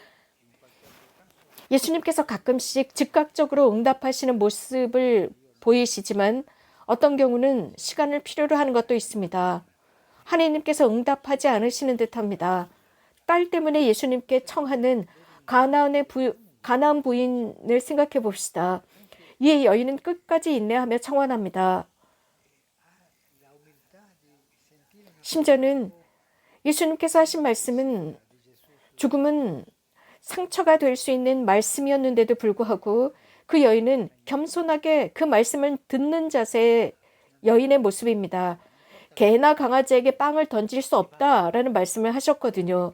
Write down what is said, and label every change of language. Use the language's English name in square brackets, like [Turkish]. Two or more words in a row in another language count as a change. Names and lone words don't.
[Korean] 예수님께서 가끔씩 즉각적으로 응답하시는 모습을 보이시지만 어떤 경우는 시간을 필요로 하는 것도 있습니다. 하나님께서 응답하지 않으시는 듯합니다. 딸 때문에 예수님께 청하는 가나안 부인을 생각해 봅시다. 이 여인은 끝까지 인내하며 청원합니다. [Italian] la umiltà di sentire una [Korean] 심지어는 예수님께서 하신 말씀은 죽음은 상처가 될 수 있는 말씀이었는데도 불구하고 그 여인은 겸손하게 그 말씀을 듣는 자세의 여인의 모습입니다. 개나 강아지에게 빵을 던질 수 없다라는 말씀을 하셨거든요.